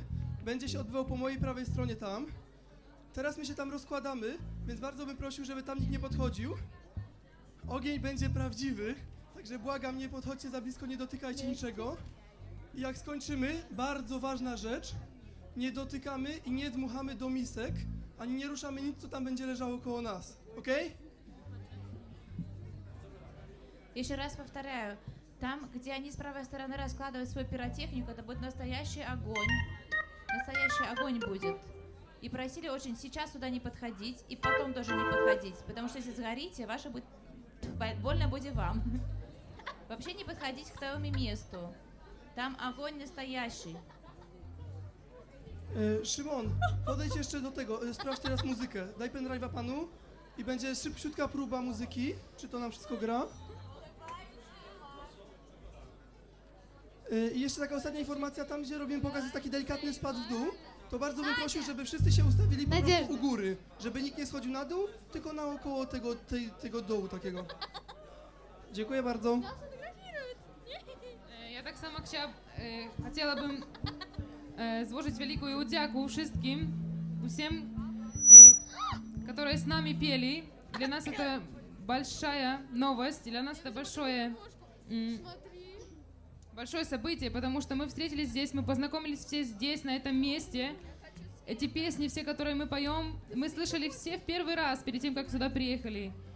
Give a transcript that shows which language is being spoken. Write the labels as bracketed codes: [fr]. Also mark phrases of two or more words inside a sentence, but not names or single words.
[pl] Będzie się odbywał po mojej prawej stronie tam. Teraz my się tam rozkładamy, więc bardzo bym prosił, żeby tam nikt nie podchodził. Ogień będzie prawdziwy, także błagam, nie podchodźcie za blisko, nie dotykajcie niczego. I jak skończymy, bardzo ważna rzecz, nie dotykamy i nie dmuchamy do misek, ani nie ruszamy nic, co tam będzie leżało koło nas, okej? [ru] Еще раз повторяю, там, где они с правой стороны раскладывают свою пиротехнику, это будет настоящий огонь. Настоящий огонь будет. И просили очень сейчас сюда не подходить, и потом тоже не подходить, потому что если сгорите, ваше будет... больно будет вам. Вообще не подходить к тому месту. Там огонь настоящий. [pl] Szymon, podejdź jeszcze do tego, sprawdź teraz muzykę. Daj pendrive'a panu i będzie szybciutka próba muzyki, czy to nam wszystko gra. I jeszcze taka ostatnia informacja, tam gdzie robimy pokaz jest taki delikatny spad w dół, to bardzo bym prosił, żeby wszyscy się ustawili po prostu u góry, żeby nikt nie schodził na dół, tylko naokoło tego dołu takiego. Dziękuję bardzo. Ja tak samo chciałabym złożyć wielką udziału wszystkim, [ru] всем, которые с нами пели. Для нас это большая новость, для нас это большое событие, потому что мы встретились здесь, мы познакомились все здесь, на этом месте. Эти песни, все, которые мы поем, мы слышали все в первый раз, перед тем, как сюда приехали.